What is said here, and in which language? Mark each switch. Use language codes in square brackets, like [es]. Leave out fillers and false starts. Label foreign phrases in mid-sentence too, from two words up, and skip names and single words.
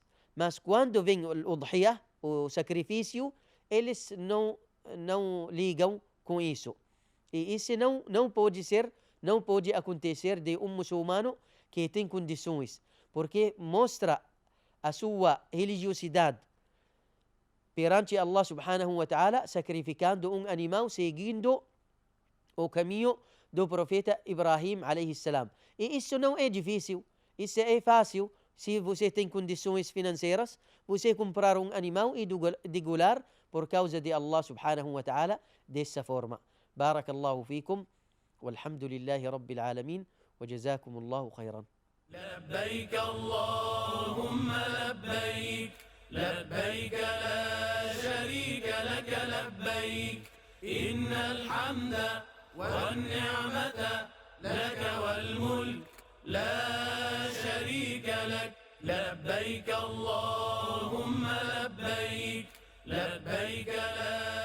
[pt] Mas quando vem o udhiyah, o sacrifício, eles não ligam com isso. E isso não pode acontecer de um muçulmano que tem condições, porque mostra a sua religiosidade perante [ar] الله سبحانه وتعالى, [pt] sacrificando um animal seguindo o caminho do profeta Ibrahim [ar] عليه السلام. [pt] E isso não é difícil, isso é fácil. Se você tem condições financeiras, você comprar um animal e degolar por causa de [ar] الله سبحانه وتعالى [pt] dessa forma. [ar] بارك الله فيكم، والحمد لله رب العالمين، وجزاكم الله خيرا. لبيك اللهم لبيك لبيك لا شريك لك لبيك إن الحمد والنعمة لك والملك لا شريك لك لبيك اللهم لبيك لبيك لا